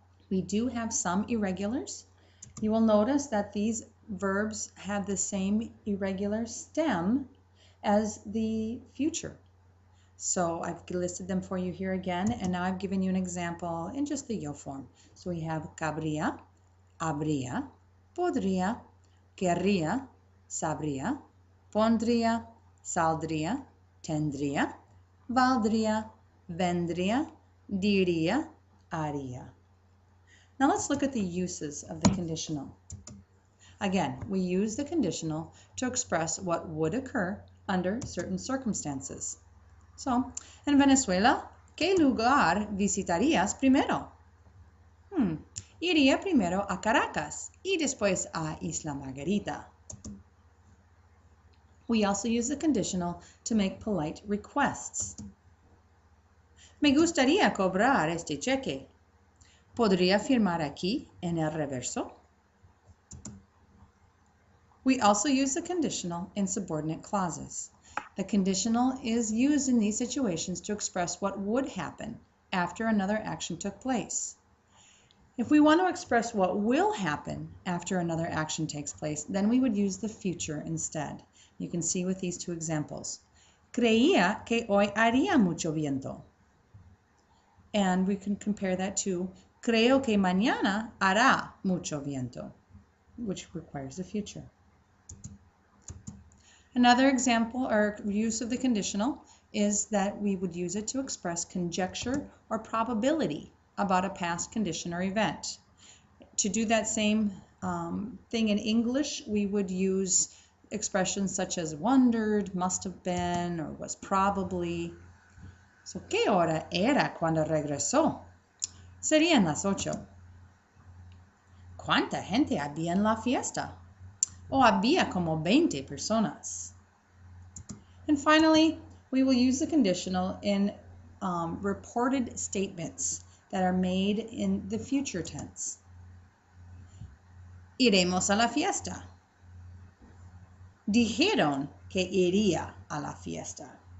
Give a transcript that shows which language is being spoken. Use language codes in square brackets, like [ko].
[en] We do have some irregulars. You will notice that these verbs have the same irregular stem as the future. So I've listed them for you here again, and now I've given you an example in just the yo form. So we have cabría, habría, podría, querría, sabría, pondría, saldría, tendría, valdría, vendría, diría, haría. Now let's look at the uses of the conditional. Again, we use the conditional to express what would occur under certain circumstances. [es] So, en Venezuela, ¿qué lugar visitarías primero? Iría primero a Caracas y después a Isla Margarita. [en] We also use the conditional to make polite requests. [es] Me gustaría cobrar este cheque. ¿Podría firmar aquí en el reverso? [en] We also use the conditional in subordinate clauses. The conditional is used in these situations to express what would happen after another action took place. If we want to express what will happen after another action takes place, then we would use the future instead. You can see with these two examples. [es] Creía que hoy haría mucho viento. [en] And we can compare that to [es] creo que mañana hará mucho viento, [en] which requires the future. Another example or use of the conditional is that we would use it to express conjecture or probability about a past condition or event. To do that same thing in English, we would use expressions such as wondered, must have been, or was probably. [es] So, ¿qué hora era cuando regresó? Serían las 8. ¿Cuánta gente había en la fiesta? O había como 20 personas. [en] And finally, we will use the conditional in reported statements that are made in the future tense. [es] Iremos a la fiesta. Dijeron que iría a la fiesta.